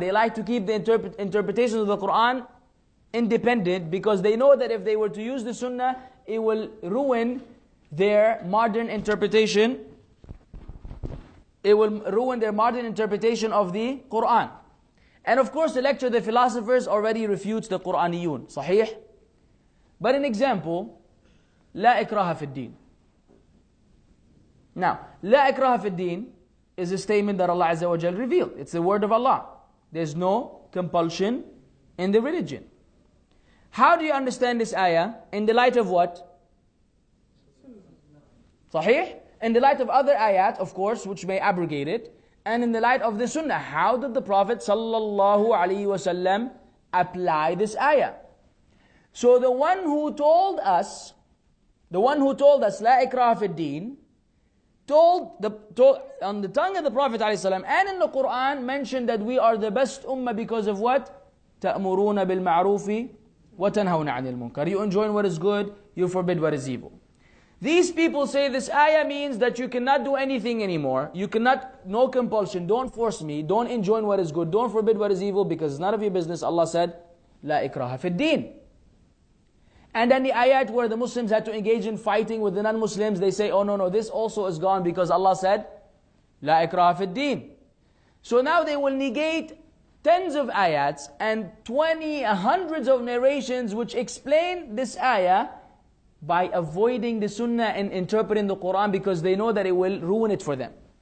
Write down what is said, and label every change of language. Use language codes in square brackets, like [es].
[en] They like to keep the interpretation of the Quran independent, because they know that if they were to use the sunnah, it will ruin their modern interpretation. It will ruin their modern interpretation of the Quran. And of course, the lecture of the philosophers already refutes the Quraniyun. Sahih? But an example, [ar] لا إكراه في الدين. [en] Now, [ar] لا إكراه في الدين [en] is a statement that Allah Azza wa Jal revealed. It's the word of Allah. There's no compulsion in the religion. How do you understand this ayah? In the light of what? Sahih? In the light of other ayat, of course, which may abrogate it. And in the light of the sunnah, how did the Prophet sallallahu alaihi wasallam apply this ayah? So the one who told us, [ar] لا إكراه في الدين, [en] told on the tongue of the Prophet ﷺ and in the Quran mentioned that we are the best ummah because of what? [ar] تأمرون بالمعروف وتنهون عن المنكر. [en] You enjoin what is good, you forbid what is evil. These people say this ayah means that you cannot do anything anymore. You cannot, no compulsion, don't force me, don't enjoin what is good, don't forbid what is evil, because it's none of your business. Allah said, [ar] لا إكراه في الدين. [en] And then the ayat where the Muslims had to engage in fighting with the non-Muslims, they say, oh no, this also is gone because Allah said, [ar] لا إكراه في الدين. [en] So now they will negate tens of ayats and hundreds of narrations which explain this ayah by avoiding the sunnah and interpreting the Quran, because they know that it will ruin it for them.